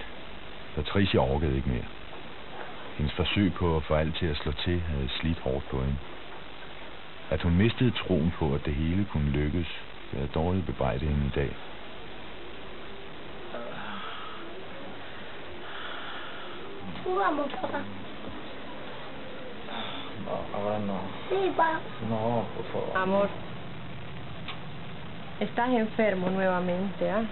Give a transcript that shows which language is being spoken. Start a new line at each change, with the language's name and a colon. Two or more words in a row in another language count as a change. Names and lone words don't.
Danish: Patricia orkede ikke mere. Hendes forsøg på at få alt til at slå til havde slidt hårdt på hende. At hun mistede troen på, at det hele kunne lykkes, det havde dårligt bebrejdet hende i dag.
Spanish: Vamos, papá. No, ahora no. Sí, papá. No, por favor. Amor, estás enfermo nuevamente, ¿ah?